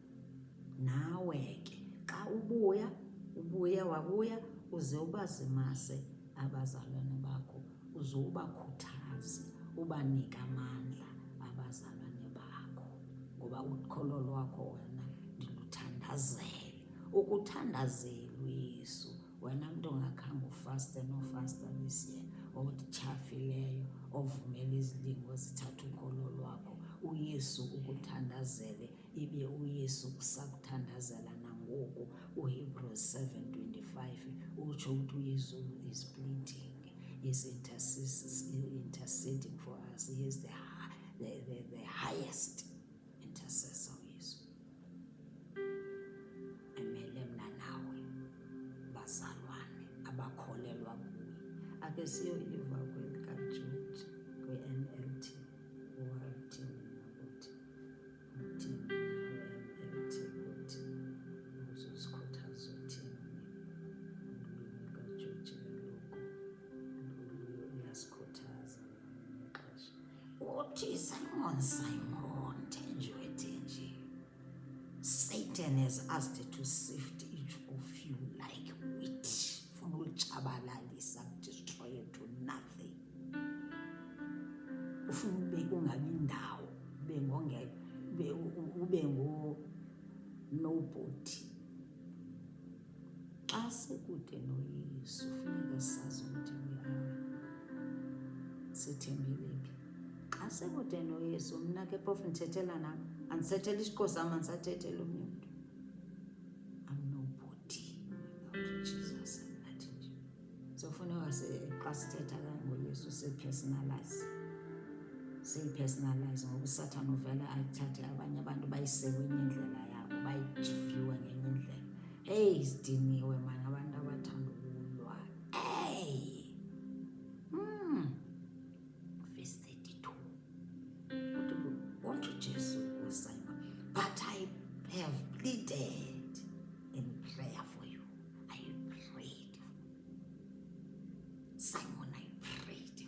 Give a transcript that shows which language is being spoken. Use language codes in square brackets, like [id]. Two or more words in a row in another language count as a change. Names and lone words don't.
[xh] Nawe ke xa wabuya uze ubazimase abazalwane bakho, uze ubakhuthaze, ubanike amandla abazalwane bakho, ngoba ukholo lwakho wena ndiluthandazele. Ukuthandazela uYesu, wena mntu ongakhange ufaste nofasta [en] this year, [xh] otyhafileyo, ovumela izilingo zithatha ukholo lwakho, uYesu ukuthandazele, ibe uYesu usakuthandazela nangoku. uHebrews 7:25 utsho ukuthi uYesu [en] is pleading, is interceding for us. He is the highest intercessor, [xh] uYesu. Emele mna nawe bazalwane abakholelwa kuye. Ake siyoyiva kwelikaJude kwi-NLT. Uthini NLT ukuthi uzosikhuthaza uthini. Ulwimi kaJude kaloku uyasikhuthaza ngexesha. Uthi, Simon, Simon, thenjiwe. [en] Satan has asked to sift each of you like wheat. [xh] Funa ulitshabalalisa, [en] destroy to nothing. [xh] Ufuna ungabi ndawo, ube nobody. Xa sekude noYesu funeka sazi ukuthi sithembele phi. Xa sekude noYesu, mna ke phofu ndithethela nam, andithethela isiqo sam, andisathethelwa omnye umntu. [en] I'm nobody without Jesus. [xh] Nathi nje so funeka xa sithetha ngoYesu siyipersonalize, ngoba uSathane uvela ayithathe abanye abantu bayise kwenye indlela yabo, bayijiviwe ngenye indlela. Hey, sidiniwe mani abantu abathanda ukulwa. [en] Hey, verse 32. Won't Jesu Simon, but I have pleaded in prayer for you. I prayed for you. Simon, I prayed for you.